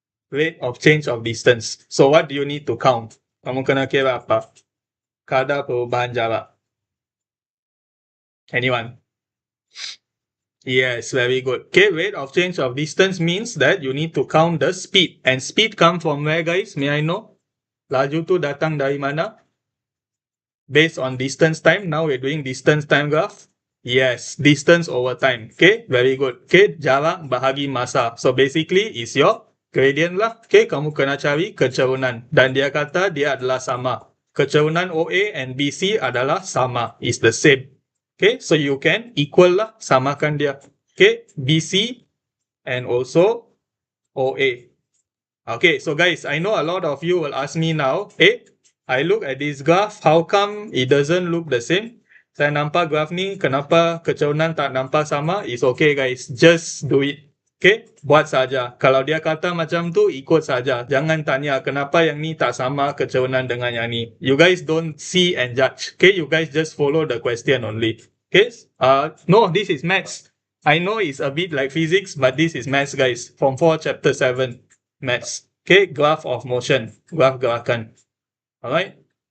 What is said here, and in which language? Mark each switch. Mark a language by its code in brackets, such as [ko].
[en] Rate of change of distance. So what do you need to count? [ms] Kamu kena kira apa? Kadar perubahan jarak. Anyone? [en] Yes, very good. Okay, rate of change of distance means that you need to count the speed. And speed come from where guys? May I know? [ms] Laju tu datang dari mana? [en] Based on distance time. Now we're doing distance time graph. Yes, distance over time. Okay, very good. Okay, [ms] jarak bahagi masa. [en] So basically is your gradient lah. Okay, [ms] kamu kena cari kecerunan. Dan dia kata dia adalah sama. Kecerunan OA and BC adalah sama. [en] Is the same. Okay, so you can equal lah, [ms] samakan dia. [en] Okay, BC and also OA. Okay, so guys, I know a lot of you will ask me now, I look at this graph, how come it doesn't look the same? [ms] Saya nampak graph ni, kenapa kecerunan tak nampak sama? [en] It's okay guys, just do it. Okay, [ms] buat saja. Kalau dia kata macam tu, ikut saja. Jangan tanya kenapa yang ni tak sama kecerunan dengan yang ni. [en] You guys don't see and judge. Okay, you guys just follow the question only. Okay, no, this is maths. I know it's a bit like physics, but this is maths guys. Form 4, Chapter 7, maths. Okay, graph of motion. Graph gerakan. Alright.